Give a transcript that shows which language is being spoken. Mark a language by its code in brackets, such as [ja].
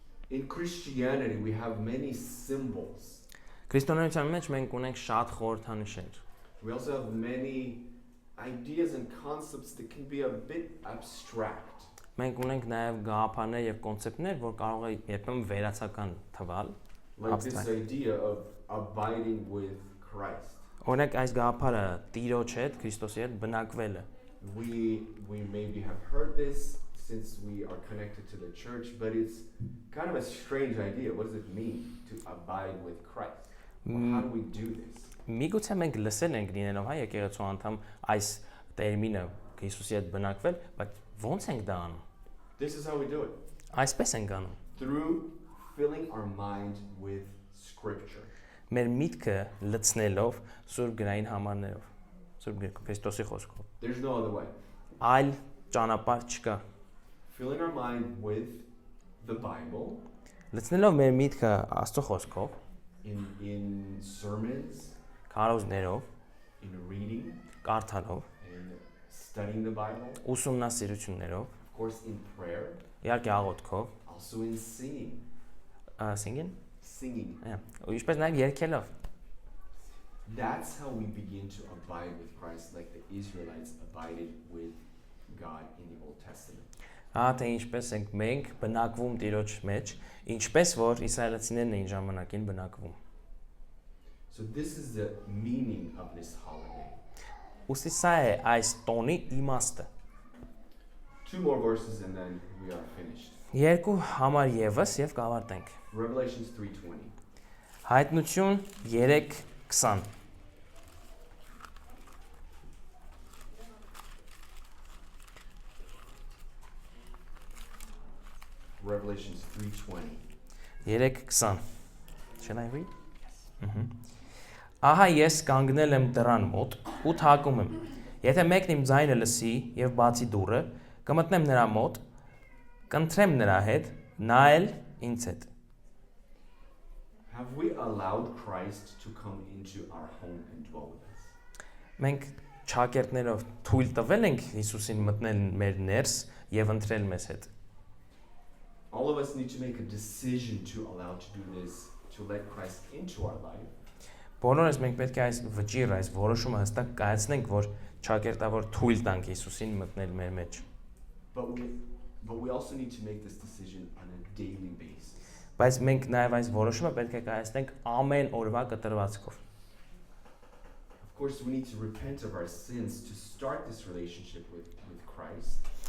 [en] In Christianity, we have many symbols. [hy] Քրիստոնեության մեջ մենք ունենք շատ խորհրդանիշեր։ [en] We also have many ideas and concepts that can be a bit abstract. [hy] Մենք ունենք նաև գաղափարներ եւ կոնցեպտներ, որ կարող է երբեմն վերացական թվալ։ [en] Like this idea of abiding with Christ. [hy] Օրինակ այս գաղափարը Տիրոջ հետ, Քրիստոսի հետ բնակվելը։ [en] We maybe have heard this since we are connected to the church, but it's kind of a strange idea. What does it mean to abide with Christ? Well, how do we do this? [hy] Միգուցե մենք լսել ենք լինելով հայ եկեղեցու անդամ այս տերմինը Քրիստոսի հետ բնակվել, բայց ո՞նց ենք դա անում։ [en] This is how we do it. [hy] Այսպես ենք անում։ [en] Through filling our mind with scripture. [hy] Մեր միտքը լցնելով Սուրբ գրային համարներով, Սուրբ Քրիստոսի խոսքով։ [en] There's no other way. [hy] Այլ ճանապարհ չկա։ [en] Filling our mind with the Bible. [hy] Լցնելով մեր միտքը Աստծո խոսքով, [en] in sermons, [hy] քարոզներով, [en] in reading, [hy] կարդալով, [en] in studying the Bible, [hy] ուսումնասիրություններով, [en] of course in prayer, իհարկե աղոթքով, also in singing. Singing? Singing. [hy] Ու ինչպես նաև երգելով։ [en] That's how we begin to abide with Christ, like the Israelites abided with God in the Old Testament. [hy] Թե ինչպես ենք մենք բնակվում Տիրոջ մեջ, ինչպես որ իսրայելացիներն էին ժամանակին բնակվում։ [en] So this is the meaning of this holiday. [hy] Ուստի սա է այս տոնի իմաստը։ [en] 2 more verses and then we are finished. [hy] Երկու համար եւս եւ կավարտենք։ [en] Revelations 3:20. [hy] Հայտնություն 3:20 [en] Revelations 3:20. 3:20 Shall I read? [hy] Ահա ես կանգնել եմ դռան մոտ ու թակում եմ։ Եթե մեկն իմ ձայնը լսի եւ բացի դուռը, կմտնեմ նրա մոտ, կընտրեմ նրա հետ, նա էլ ինձ հետ։ [en] Have we allowed Christ to come into our home and dwell with us? [hy] Մենք ճակերտներով թույլ տվել ենք Հիսուսին մտնել մեր ներս եւ ընտրել մեզ հետ։ [en] All of us need to make a decision to allow to do this, to let Christ into our life. [hy] Բոլորս մենք պետք է այս վճիռ, այս որոշումը հստակ կայացնենք, որ ճակերտավոր թույլ տանք Հիսուսին մտնել մեր մեջ։ [en] But we also need to make this decision on a daily basis. [hy] Բայց մենք նաև այս որոշումը պետք է կայացնենք ամեն օրվա կտրվածքով։ [en] Of course, we need to repent of our sins to start this relationship with Christ.